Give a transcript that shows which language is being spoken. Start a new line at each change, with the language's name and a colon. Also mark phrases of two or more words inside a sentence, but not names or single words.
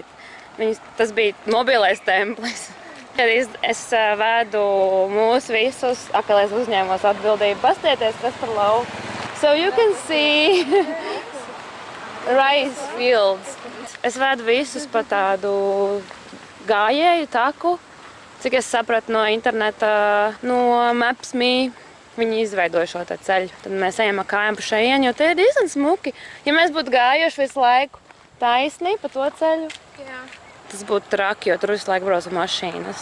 Latvian: Tas bija mobilais templis. Kad es vēdu mūs visus, atkal es uzņēmos atbildību, pastieties, kas par lauku.
English: So you can see rice fields.
Latvian: Es vēdu visus pa tādu gājēju taku, cik es sapratu no interneta, no Maps.me. Viņi izveidoja šo ceļu. Tad mēs ejam ar kājām pa šejienu, jo tie ir diezgan smuki. Ja mēs būtu gājuši visu laiku taisni pa to ceļu, tas būtu traki, jo tur visu laiku brauca mašīnas.